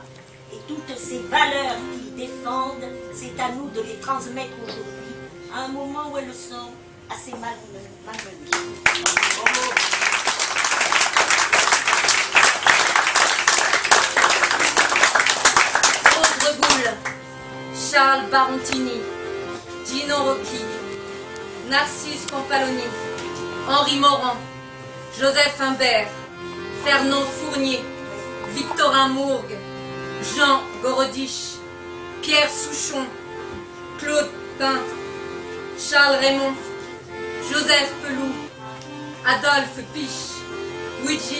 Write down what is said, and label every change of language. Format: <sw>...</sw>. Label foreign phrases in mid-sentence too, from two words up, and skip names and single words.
<fr>Et toutes ces valeurs qu'ils défendent, c'est à nous de les transmettre aujourd'hui, à un moment où elles sont assez malmenées. Bravo. Charles Barontini, Gino Rocchi, Narcisse Pampaloni, Henri Morand, Joseph Imbert, Fernand Fournier, Victorin Mourgue, Jean Gorodich, Pierre Souchon, Claude Pin, Charles Raymond, Joseph Peloux, Adolphe Piche, Luigi</fr>